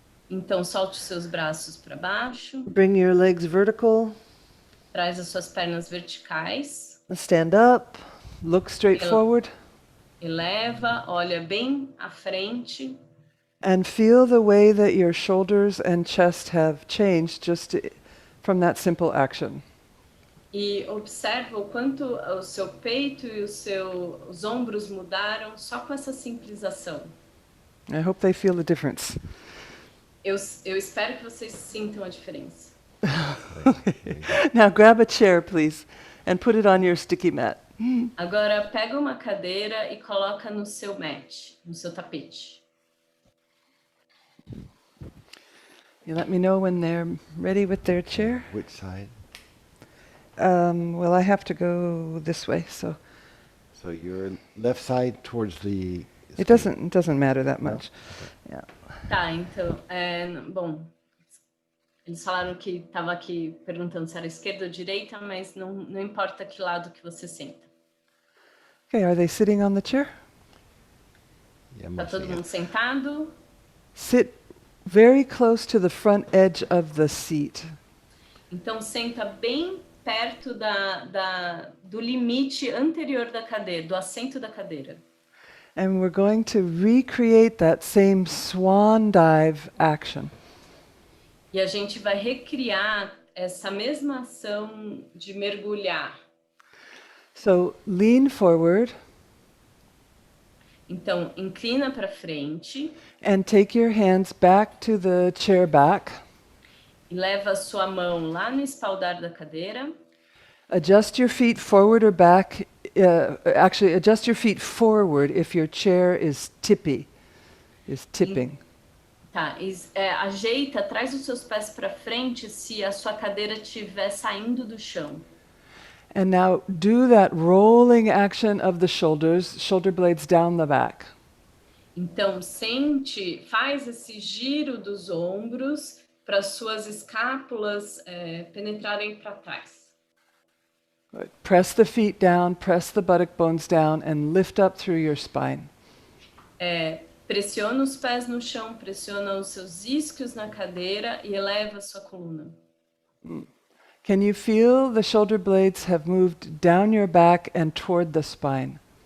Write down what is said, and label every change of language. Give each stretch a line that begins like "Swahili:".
Portuguese: Então, solte os seus braços para baixo.
English: Bring your legs vertical.
Portuguese: Traz as suas pernas verticais.
English: Stand up. Look straight forward.
Portuguese: Eleva, olha bem à frente.
English: And feel the way that your shoulders and chest have changed just from that simple action.
Portuguese: E observa o quanto o seu peito e os ombros mudaram só com essa simples ação.
English: I hope they feel the difference.
Portuguese: Eu espero que vocês sintam a diferença.
English: Now grab a chair, please, and put it on your sticky mat.
Portuguese: Agora pega uma cadeira e coloca no seu mat, no seu tapete.
English: You let me know when they're ready with their chair. Which side? Well, I have to go this way, so So your left side towards the... it doesn't matter that much. No? Okay. Yeah.
Portuguese: Tá, então, bom, eles falaram que estava aqui perguntando se era esquerda ou direita, mas não importa que lado que você senta.
English: Okay, are they sitting on the chair? Yeah,
Portuguese: Tá todo
English: mostly,
Portuguese: mundo sentado?
English: Sit very close to the front edge of the seat.
Portuguese: Então senta bem perto do limite anterior da cadeira, do assento da cadeira.
English: And we're going to recreate that same swan dive action.
Portuguese: E a gente vai recriar essa mesma ação de mergulhar.
English: So lean forward
Portuguese: Então, inclina para frente
English: and take your hands back to the chair back.
Portuguese: e leva a sua mão lá no espaldar da cadeira.
English: Adjust your feet forward or back. Actually, adjust your feet forward if your chair is tipping.
Portuguese: Tá, ajeita, traz os seus pés para frente se a sua cadeira estiver saindo do chão.
English: And now do that rolling action of the shoulders, shoulder blades down the back.
Portuguese: Então, faz esse giro dos ombros para suas escápulas penetrarem para trás.
English: Good. Press the feet down, press the buttock bones down, and lift up through your spine.
Portuguese: Pressiona os pés no chão, pressiona os seus isquios na cadeira e eleva a sua coluna.
English: Can you feel the shoulder blades have moved down your back and toward the spine?